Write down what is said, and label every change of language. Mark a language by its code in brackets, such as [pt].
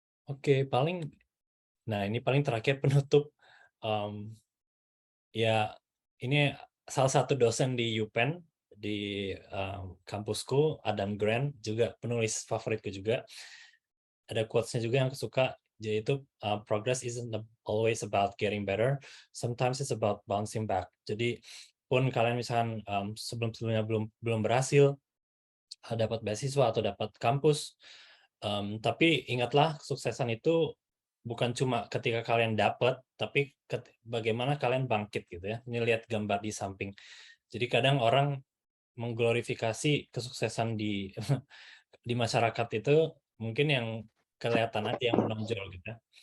[id] Oke, nah ini paling terakhir penutup, ya ini salah satu dosen di UPenn, di kampusku, Adam Grant, juga penulis favoritku juga. Ada quotes-nya juga yang aku suka, Jadi itu [en] progress isn't always about getting better, sometimes it's about bouncing back. [id] Jadi pun kalian misalkan sebelum-sebelumnya belum berhasil dapat beasiswa atau dapat kampus, tapi ingatlah kesuksesan itu bukan cuma ketika kalian dapat, tapi bagaimana kalian bangkit gitu ya. Ini lihat gambar di samping. Jadi kadang orang mengglorifikasi kesuksesan di di masyarakat itu mungkin yang kelihatan aja yang menonjol gitu ya.